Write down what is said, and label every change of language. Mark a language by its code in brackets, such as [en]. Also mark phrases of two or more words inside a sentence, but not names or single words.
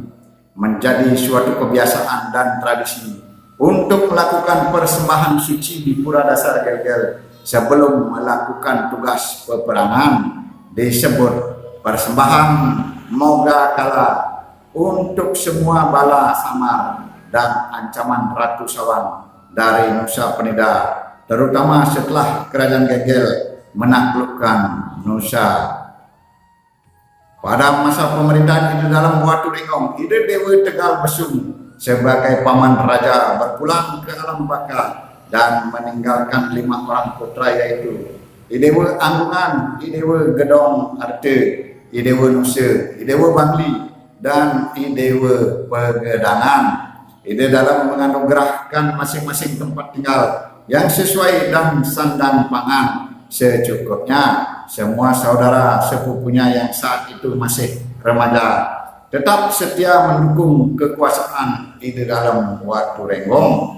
[id] Menjadi suatu kebiasaan dan tradisi untuk melakukan persembahan suci di Pura Dasar Gel-Gel sebelum melakukan tugas peperangan, disebut persembahan moga kala untuk semua bala samar dan ancaman Ratu Sawang dari Nusa Penida, terutama setelah Kerajaan Gel-Gel menaklukkan Nusa. Pada masa pemerintahan itu dalam Watu Ringong, Ide Dewa Tegal Besung sebagai paman raja berpulang ke alam baka dan meninggalkan 5 orang putra, yaitu Idewa Anggungan, Idewa Gedong Arte, Idewa Nusa, Idewa Bangli, dan Idewa Pegedangan. Ide dalam menganugerahkan masing-masing tempat tinggal yang sesuai dan sandang pangan secukupnya. Semua saudara sepupunya yang saat itu masih remaja tetap setia mendukung kekuasaan Ide dalam Watu Renggong.